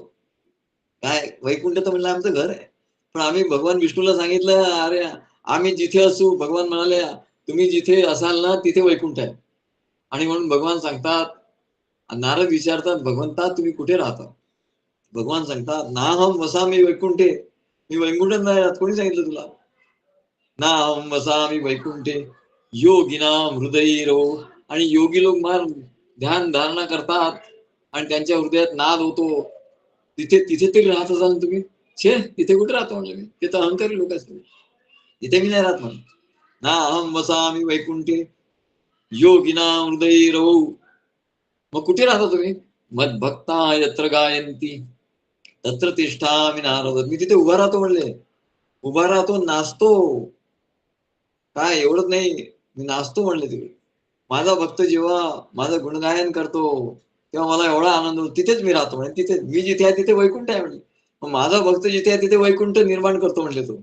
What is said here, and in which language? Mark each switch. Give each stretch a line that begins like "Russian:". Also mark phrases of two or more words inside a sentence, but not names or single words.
Marathi: काय वैकुंठ तर म्हणलं आमचं घर आहे. पण आम्ही भगवान विष्णूला सांगितलं, अरे आम्ही जिथे असू, भगवान म्हणाले तुम्ही जिथे असाल ना तिथे वैकुंठ आहे. आणि म्हणून भगवान सांगतात, नारद विचारतात भगवंता तुम्ही कुठे राहता? भगवान सांगतात
Sanskrit: नाहम वसामी वैकुंठे,
Marathi: मी वैकुंठात नाही राहत. कोणी सांगितलं तुला?
Sanskrit: नाहम वसामी वैकुंठे योगिनाम हृदयीरो.
Marathi: आणि योगी लोक मार ध्यान धारणा करतात आणि त्यांच्या हृदयात नाद होतो, तिथे तिथे तरी राहत असाल तुम्ही. छे तिथे कुठे राहतो म्हणलं मी, ते तर अहंकारी लोक असतील, इथे मी नाही राहत म्हणून.
Sanskrit: ना अहम वसामी वैकुंठे योगिना हृदयी रवू.
Marathi: मग कुठे राहता तुम्ही?
Sanskrit: मद भक्ता यत्र गायंती तत्र तिष्ठामि नारद.
Marathi: मी तिथे उभा राहतो म्हणले, उभा राहतो, नाचतो. काय एवढंच नाही, मी नाचतो म्हणले तिथे. माझा भक्त जेव्हा माझं गुणगायन करतो तेव्हा मला एवढा आनंद होतो. तिथेच मी राहतो म्हणजे, तिथे मी जिथे आहे तिथे वैकुंठ आहे म्हणले. मग माझा भक्त जिथे आहे तिथे वैकुंठ निर्माण करतो म्हणले तो.